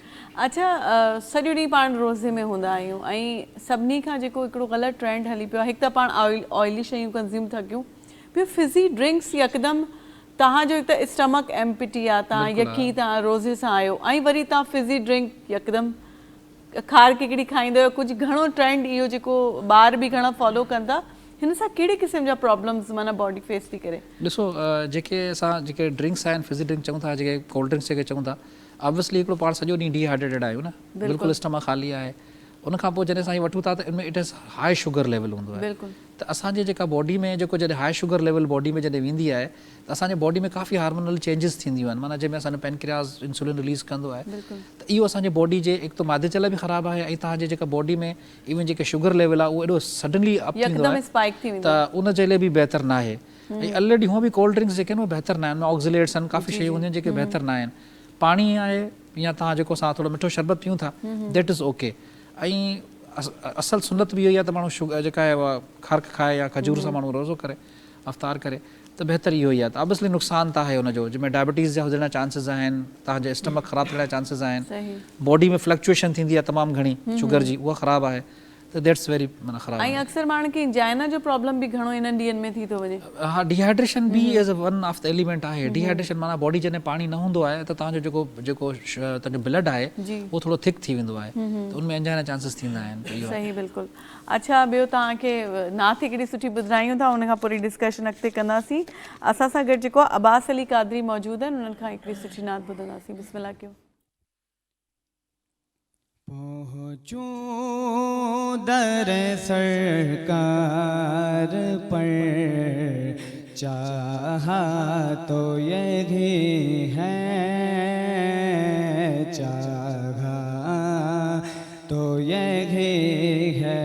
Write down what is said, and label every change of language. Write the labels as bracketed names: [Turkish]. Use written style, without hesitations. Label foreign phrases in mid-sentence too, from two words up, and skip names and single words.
[Sindhi] अच्छा, सॼो ॾींहुं पाण रोज़े में हूंदा आहियूं ऐं सभिनी खां जेको हिकिड़ो ग़लति ट्रेंड हली पियो आहे, हिकु त पाण ऑयली शयूं कंज़्यूम था कयूं, ॿियो [English] fizzy drinks [Sindhi] यकदमि तव्हांजो हिकु त [English] stomach empty [Sindhi] आहे, तव्हां यकी तव्हां रोज़े सां आहियो ऐं वरी तव्हां [English] fizzy drink [Sindhi] यकदमि खार किकड़ी खाईंदो आहियो, कुझु घणो ट्रेंड इहो जेको ॿार बि घणा फॉलो कनि था, हिन सां कहिड़े क़िस्म जा प्रॉब्लम्स माना [English] body face [Sindhi] थी करे? ॾिसो जेके असां जेके ड्रिंक्स आहिनि [English] fizzy drink [Sindhi] चऊं था, जेके [English] cold drinks [Sindhi] जेके चऊं था, ऑब्वियसली हिकिड़ो पाण सॼो ॾींहुं डिहाइड्रेटेड आहियूं न, बिल्कुलु स्टमक ख़ाली आहे। उनखां पोइ जॾहिं असां इहे वठूं था त इनमें [English] it is high sugar level [Sindhi] हूंदो आहे। त असांजे जेका बॉडी में जेको जॾहिं [English] high sugar level [Sindhi] बॉडी में जॾहिं वेंदी आहे त असांजे बॉडी में काफ़ी [English] hormonal changes [Sindhi] थींदियूं आहिनि, माना जंहिंमें असांजो [English] pancreas insulin release [Sindhi] कंदो आहे। त इहो असांजे बॉडी जे हिकु त मादे जे लाइ बि ख़राबु आहे ऐं तव्हांजे जेका बॉडी में इवन जेके [English] sugar level [Sindhi] आहे उहो एॾो [English] suddenly up [Sindhi] थींदो आहे त उन जे लाइ बि बहितरु न आहे। ऐं ऑलरेडी हूअं बि [English] cold drinks [Sindhi] जेके आहिनि उहे बहितरु न आहिनि, ऑक्सीलेट्स आहिनि, काफ़ी शयूं हूंदियूं आहिनि जेके बहितरु न आहिनि। पाणी आहे या तव्हां जेको असां थोरो मिठो शरबत पीऊं था [English] that is okay. [Sindhi] ऐं असल सुनत बि इहो ई आहे त माण्हू शुगर जेका आहे उहा खर्क खाए या खजूर सां माण्हू रोज़ो करे अफ़्तार करे, त बहितरु इहो ई आहे। त ऑब्वियसली नुक़सान त आहे हुनजो, जंहिंमें डायबिटीज़ जा हुजण जा चांसिस आहिनि, तव्हांजे स्टमक ख़राबु थियण जा चांसिस आहिनि, बॉडी में फ्लक्चुएशन थींदी आहे तमामु घणी शुगर जी, उहा ख़राबु आहे। त [English] that's very [Sindhi] माना ख़राबु। ऐं अक्सर माण्हुनि खे इंजाइना जो प्रॉब्लम बि घणो इन्हनि ॾींहंनि में थी थो वञे। हा, डिहाइड्रेशन बि [English] as a one of the element [Sindhi] आहे। डिहाइड्रेशन माना बॉडी जॾहिं पाणी न हूंदो आहे त तव्हांजो जेको तव्हांजो ब्लड आहे उहो थोरो थिक थी वेंदो आहे, त उनमें [English] angina chances [Sindhi] थींदा आहिनि। सही, बिल्कुलु। अच्छा, ॿियो तव्हांखे नात हिकिड़ी सुठी ॿुधायूं था, उनखां पोइ डिस्कशन अॻिते कंदासीं। असां सां गॾु जेको आहे अब्बास अली कादरी मौजूदु आहिनि, उन्हनि खां हिकिड़ी सुठी नात ॿुधंदासीं। बिस्मिल्लाह कयो। [Urdu] پہنچوں در سرکار پر، چاہا تو یہی ہے، چاہا تو یہی ہے.